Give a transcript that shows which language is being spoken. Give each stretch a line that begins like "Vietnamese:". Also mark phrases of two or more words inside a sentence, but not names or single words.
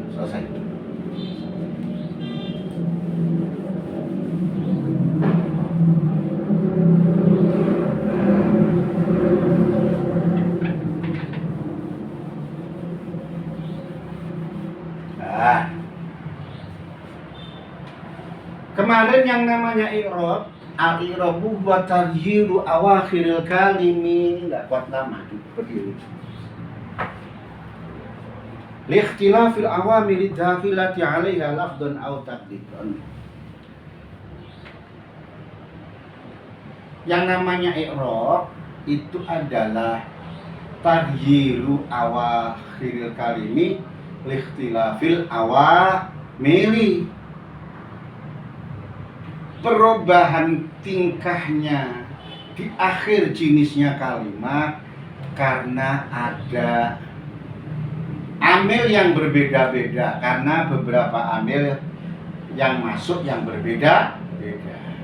Indonesian: Selesai. Nah, kemarin yang namanya i'rab,
Arabic: الإعراب و تغيير أواخر الكلم,
Indonesian: enggak kuat lama berdiri.
Arabic: لاختلاف العوامل الداخلة عليها لفظا أو تقديرا.
Indonesian: Yang namanya i'rab itu adalah
Arabic: تغيير أواخر الكلم لاختلاف العوامل.
Indonesian: Perubahan tingkahnya di akhir jenisnya kalimat karena ada amil yang berbeda-beda, karena beberapa amil yang masuk yang berbeda-beda.